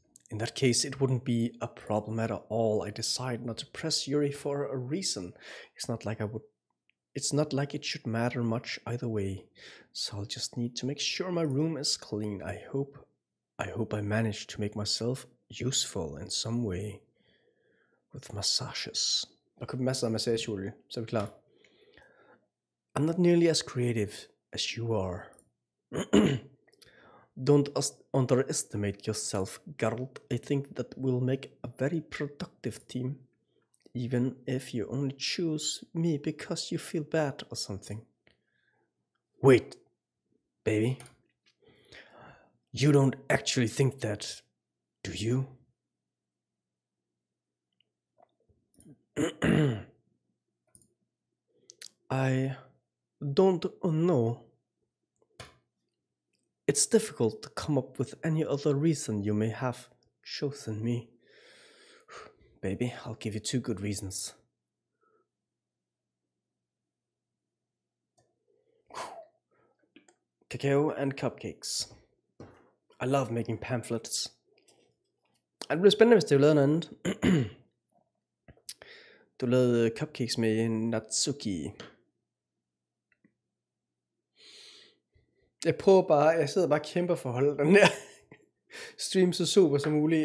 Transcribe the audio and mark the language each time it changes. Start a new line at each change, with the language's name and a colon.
English: In that case, it wouldn't be a problem at all. I decide not to press Yuri for a reason. It's not like it should matter much either way. So I'll just need to make sure my room is clean. I hope I manage to make myself useful in some way. With massages.
Danish: Og købe masser af massageolie, så er vi klar.
English: I'm not nearly as creative as you are. Don't underestimate yourself, Geralt. I think that we'll make a very productive team. Even if you only choose me because you feel bad or something. Wait, baby. You don't actually think that, do you? I don't know. It's difficult to come up with any other reason you may have chosen me. Baby, I'll give you 2 good reasons. Cacao and cupcakes. I love making pamphlets.
Danish: Det bliver spændende, hvis det er lavet noget andet. Du lavede cupcakes med Natsuki. Jeg sidder bare og kæmper for at holde den der stream så super som muligt.